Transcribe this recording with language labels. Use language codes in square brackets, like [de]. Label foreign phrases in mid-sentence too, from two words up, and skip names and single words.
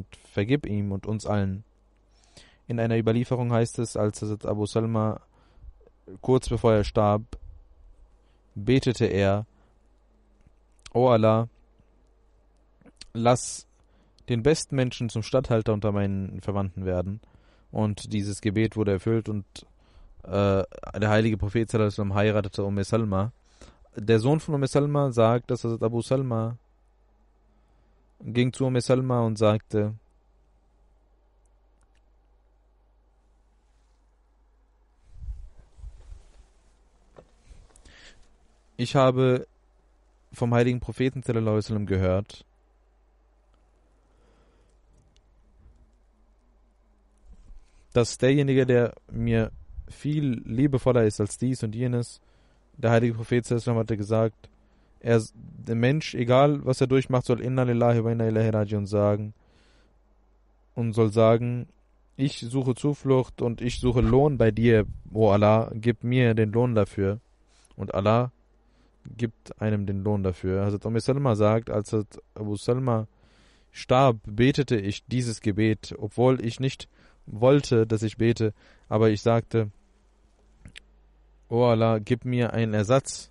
[de] Vergib ihm und uns allen. In einer Überlieferung heißt es, als Hazrat Abu Salma kurz bevor er starb, betete er: O Allah, lass den besten Menschen zum Statthalter unter meinen Verwandten werden. Und dieses Gebet wurde erfüllt und der heilige Prophet [ar] صلى الله عليه وسلم [de] heiratete Salma. Der Sohn von Salma sagt, dass Abu Salma ging zu Salma und sagte: Ich habe vom heiligen Propheten [ar] صلى الله عليه وسلم [de] gehört, dass derjenige, der mir viel liebevoller ist als dies und jenes, der heilige Prophet [ar] صلى الله عليه وسلم [de] hatte gesagt, der Mensch, egal was er durchmacht, soll [ar] إنا لله وإنا إليه راجعون [de] sagen und soll sagen: Ich suche Zuflucht und ich suche Lohn bei dir, O Allah, gib mir den Lohn dafür. Und Allah gibt einem den Lohn dafür. Hazrat Salma sagt, als Abu Salma starb, betete ich dieses Gebet, obwohl ich nicht wollte, dass ich bete, aber ich sagte: O Allah, gib mir einen Ersatz.